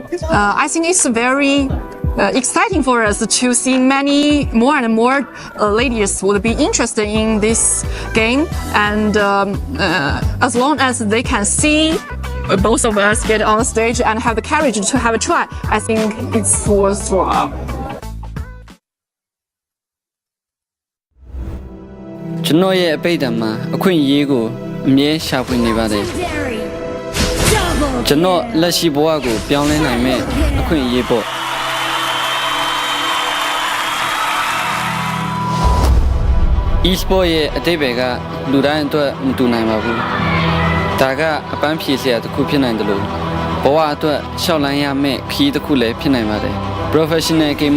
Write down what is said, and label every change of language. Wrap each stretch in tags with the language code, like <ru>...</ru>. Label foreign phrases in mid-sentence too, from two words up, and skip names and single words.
<en>I think it's very exciting for us to see more and more ladies would be interested in this game, and as long as they can see both of us get on stage and have the courage to have a try, I think it's worthwhile.</en> <my>ကျွန်တော်ရဲ့အပိတ်တံမှာအခွင့်အရေးကိုအမြဲရှာဖွေနေပါတယ်ကျွန်တော်လက်ရှိဘဝကိုပြောင်းလဲနိုင်မဲ့အခွင့်အရေးပေါ့ e e-sport ရဲ့အတိတ်ဘက်ကလူတိုင်းအတွက် မတူနိုင်ပါဘူးဒါကအပန်းဖြေစရာတစ်ခုဖြစ်နိုင်တယ်လို့ဘဝအတွက်ရှောက်လန်းရမယ့်ခီးတစ်ခုလည်းဖြစ်နိုင်ပါတယ်</my> <en>professional gamer</en>